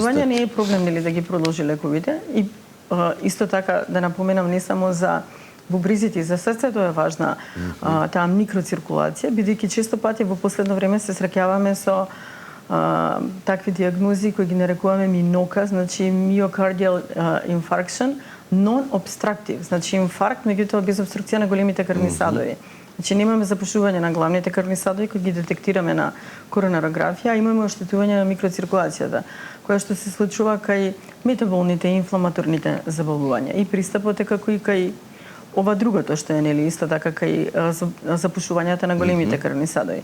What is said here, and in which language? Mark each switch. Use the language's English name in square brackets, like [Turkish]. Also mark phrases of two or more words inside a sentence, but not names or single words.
[Macedonian] Оштетување не е проблем нели да ги продолжи лековите и исто така да напоменам не само за бубрезите и за срцето е важна таа микроциркулација, бидејќи често пати во последно време се среќаваме со такви диагнози кои ги нарекуваме минока, значи [English] myocardial infarction, non-obstructive, [Macedonian] значи инфаркт, меѓутоа без обструкција на големите крвни садови. Значи немаме запушување на главните крвни садови кои ги детектираме на коронарографија, а имаме оштетување на микроциркулацијата, која што се случува кај метаболните и инфламаторните заболувања. И пристапот е како и кај ова другото што е нели исто така кај запушувањата на големите крвни садови.